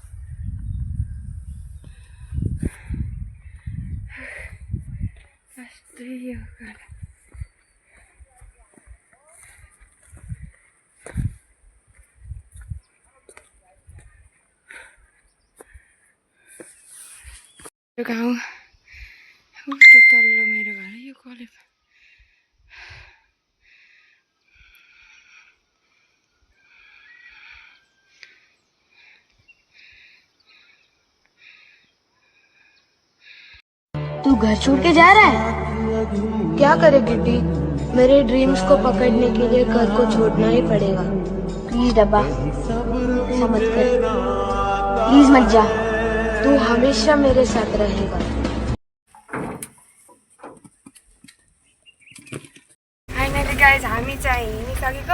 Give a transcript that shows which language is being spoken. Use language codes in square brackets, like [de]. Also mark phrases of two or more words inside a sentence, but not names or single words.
[ne] कस्तै यो गाउँ उल्टो तल्लो मेरो घर यो कलेज [hi] तू घर छोड़ के जा रहा है? क्या करे गिड्डी, मेरे ड्रीम्स को पकड़ने के लिए घर को छोड़ना ही पड़ेगा। प्लीज डब्बा, ऐसा मत कर, प्लीज मत जा, तू हमेशा मेरे साथ रहेगा। [en] finally guys [ne] हामी चाहिँ हिँडिसकेको।